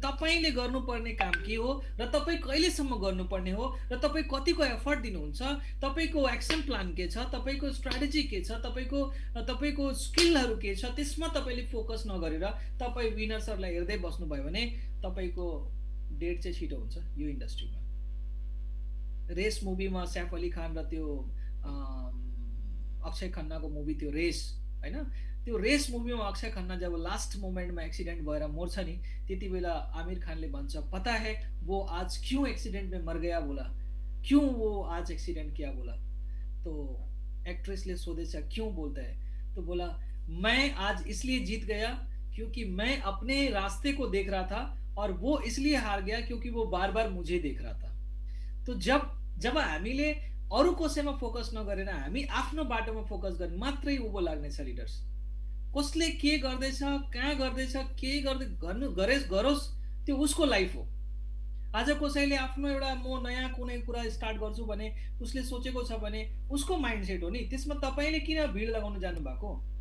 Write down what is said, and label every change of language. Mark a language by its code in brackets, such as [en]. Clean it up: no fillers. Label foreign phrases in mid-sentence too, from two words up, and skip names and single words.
[ne] तपाईले गर्नुपर्ने काम के हो र तपाईँ कहिलेसम्म गर्नुपर्ने हो र तपाईँ कतिको एफर्ट दिनुहुन्छ, तपाईको एक्सन प्लान के छ, तपाईको स्ट्र्याटेजी के छ, तपाईको स्किलहरू के छ, त्यसमा तपाईले फोकस नगरेर तपाईँ विनर्सहरूलाई हेर्दै बस्नुभयो भने तपाईको डेट चाहिँ छिटो हुन्छ यो इन्डस्ट्रीमा। रेस मुभीमा सैफ अली खान र त्यो अक्षय खन्नाको मुभी त्यो रेस हैन, त्यो रेस मुभीमा अक्षय खन्ना जब लास्ट मोमेन्टमा एक्सिडेंट भएर मर्छ नि, त्यति बेला आमिर खानले भन्छ [hi] पता है वो आज क्यों एक्सीडेंट में मर गया बोला, क्यों वो आज एक्सीडेंट किया बोला। तो [ne] एक्ट्रेसले सोधेछ [hi] क्यों बोलता है, तो बोला मैं आज इसलिए जीत गया क्योंकि मैं अपने रास्ते को देख रहा था और वो इसलिए हार गया क्योंकि वो बार बार मुझे देख रहा था। [ne] तो जब हामीले अरु कसैमा फोकस नगरेर हामी आफ्नो बाटोमा फोकस गर्ने मात्रै उभो लाग्नेछ लिडर्स। कसले के गर्दैछ, कहाँ गर्दैछ, के गरोस् त्यो उसको लाइफ हो। आज कसैले आफ्नो एउटा म नयाँ कुनै कुरा स्टार्ट गर्छु भने उसले सोचेको छ भने उसको माइन्डसेट हो नि, त्यसमा तपाईले किन भिड लगाउन जानु भएको।